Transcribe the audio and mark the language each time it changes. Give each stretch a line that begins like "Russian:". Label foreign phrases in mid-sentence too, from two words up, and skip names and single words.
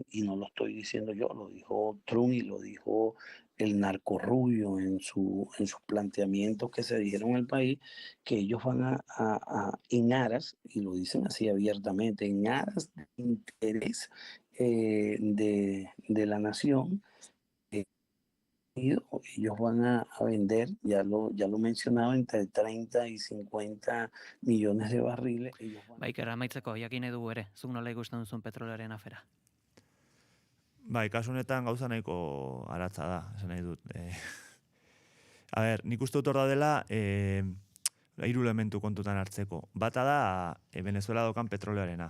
Spanish: Y no lo estoy diciendo yo, lo dijo Trump y lo dijo el narcorrubio en sus planteamientos que se dijeron al país, que ellos van en aras, y lo dicen así abiertamente, en aras de interés de la nación, ellos van a vender, ya lo mencionaba, entre 30 y 50 millones de barriles.
Basque: Iker, amaitzeko, jakin nahi dugu ere, zuk nola ikusten duzun petrolioaren afera? Kasu honetan gauza nahiko aratza da, esan nahi dut. A ber, nik uste dut hor dela, hiru elementu kontutan hartzeko. Bata da, Venezuela daukan petrolioarena.